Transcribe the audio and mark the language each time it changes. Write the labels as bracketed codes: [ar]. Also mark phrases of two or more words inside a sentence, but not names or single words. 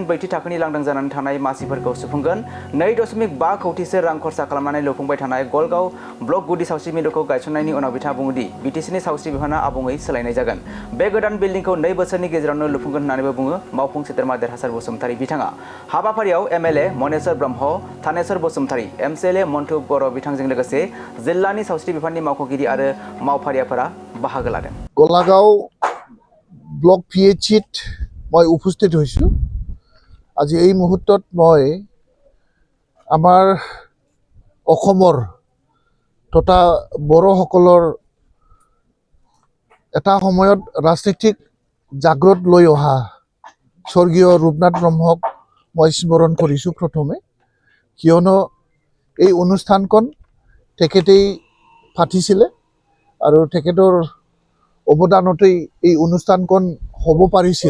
[brx] ब्रैथि थाखोनि लांदां जानानै थानाय मासिफोरखौ सुफुंगोन 2.5 कौटिसो रां खरसा खालामनानै लुफुंबाय थानाय गलगाव ब्लक गुदि सावस्रि मिरुखौ गायसननायनि उनाव बिथाङा बुङो दि बीटीसीनि सावस्रि बिफाना आबुङै सोलायनाय जागोन बे गोदान बिल्डिंखौ 2 बोसोरनि गेजेरावनो लुफुंगोन होननानैबो बुङो मावफुं सोद्रोमा देरहासार बसुमतारी बिथाङा हाबाफारियाव एमएलए मनेश्वर ब्रह्म थानेश्वर बसुमतारी एमसिएलए मन्टु बर' बिथांजों लोगोसे जिल्लानि सावस्रि बिफाननि मावख'गिरि आरो मावफारियाफोरा बाहागो लादों। [as] গোলাগাঁও ব্লক পিএইচিত মই উপস্থিত হৈছোঁ। আজি এই মুহূৰ্তত মই আমাৰ অসমৰ তথা বড়োসকলৰ এটা সময়ত ৰাজনীতিক জাগ্ৰত লৈ অহা স্বৰ্গীয় ৰূপনাথ ব্ৰহ্মক মই স্মৰণ কৰিছোঁ প্ৰথমে, কিয়নো এই অনুষ্ঠানখন তেখেতেই পাতিছিলে আৰু তেখেতৰ অৱদানতেই এই অনুষ্ঠানখন হ'ব পাৰিছিল।